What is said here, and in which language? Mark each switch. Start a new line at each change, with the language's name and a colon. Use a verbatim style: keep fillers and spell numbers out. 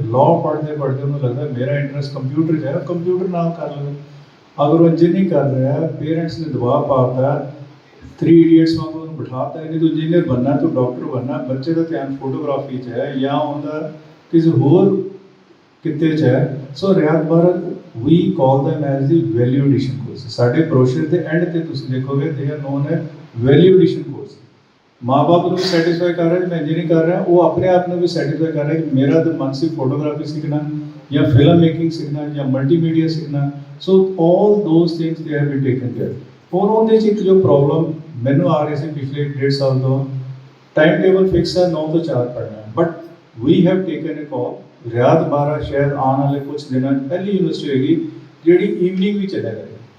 Punjabi: Law ਪੜ੍ਹਦੇ ਪੜ੍ਹਦੇ ਉਹਨੂੰ ਲੱਗਦਾ ਮੇਰਾ ਇੰਟਰਸਟ ਕੰਪਿਊਟਰ 'ਚ ਹੈ, ਕੰਪਿਊਟਰ ਨਾਲ ਕਰ ਲਵੇ। ਅਗਰ ਉਹ ਇੰਜੀਨੀਅਰਿੰਗ ਕਰ ਰਿਹਾ, ਪੇਰੈਂਟਸ ਨੇ ਦਬਾਅ ਪਾ ਦਿੱਤਾ, ਥ੍ਰੀ ਇਡੀਅਟਸ ਵਾਂਗੂ ਉਹਨੂੰ ਬਿਠਾ ਤਾ ਕਿ ਤੂੰ ਇੰਜੀਨੀਅਰ ਬਣਨਾ, ਤੂੰ ਡਾਕਟਰ ਬਣਨਾ। ਬੱਚੇ ਦਾ ਧਿਆਨ ਫੋਟੋਗ੍ਰਾਫੀ 'ਚ ਹੈ ਜਾਂ ਉਹਦਾ ਕਿਸੇ ਹੋਰ ਕਿੱਤੇ 'ਚ ਹੈ।
English: So Riat Bahra we call them as the value addition courses.
Punjabi: ਸਾਡੇ brochure ਦੇ ਐਂਡ ਤੇ ਤੁਸੀਂ ਦੇਖੋਗੇ
English: they are known as value addition courses.
Punjabi: ਮਾਂ-ਬਾਪ ਨੂੰ ਸੈਟੀਸਫਾਈ ਕਰ ਰਿਹਾ ਮੈਂ ਇੰਜੀਨੀਅਰਿੰਗ ਕਰ ਰਿਹਾ, ਉਹ ਆਪਣੇ ਆਪ ਨੂੰ ਵੀ ਸੈਟੀਸਫਾਈ ਕਰ ਰਿਹਾ ਕਿ ਮੇਰਾ ਤਾਂ ਮਨ ਸੀ ਫੋਟੋਗ੍ਰਾਫੀ ਸਿੱਖਣਾ ਜਾਂ ਫਿਲਮ ਮੇਕਿੰਗ ਸਿੱਖਣਾ ਜਾਂ ਮਲਟੀਮੀਡੀਆ ਸਿੱਖਣਾ।
English: So all those things they have been taken care.
Punjabi: ਔਰ ਉਹਦੇ 'ਚ ਇੱਕ ਜੋ ਪ੍ਰੋਬਲਮ ਮੈਨੂੰ ਆ ਰਹੀ ਸੀ ਪਿਛਲੇ ਡੇਢ ਸਾਲ ਤੋਂ, ਟਾਈਮ ਟੇਬਲ ਫਿਕਸ ਹੈ ਨੌ ਤੋਂ ਚਾਰ ਪੜ੍ਹਨਾ,
English: but we have taken a call
Punjabi: ਰਿਆਤ ਬਾਹਰਾ ਸ਼ਾਇਦ ਆਉਣ ਵਾਲੇ ਕੁਛ ਦਿਨਾਂ 'ਚ ਪਹਿਲੀ ਯੂਨੀਵਰਸਿਟੀ ਹੋਏਗੀ ਜਿਹੜੀ ਈਵਨਿੰਗ ਵੀ ਚਲਿਆ ਕਰੇਗੀ।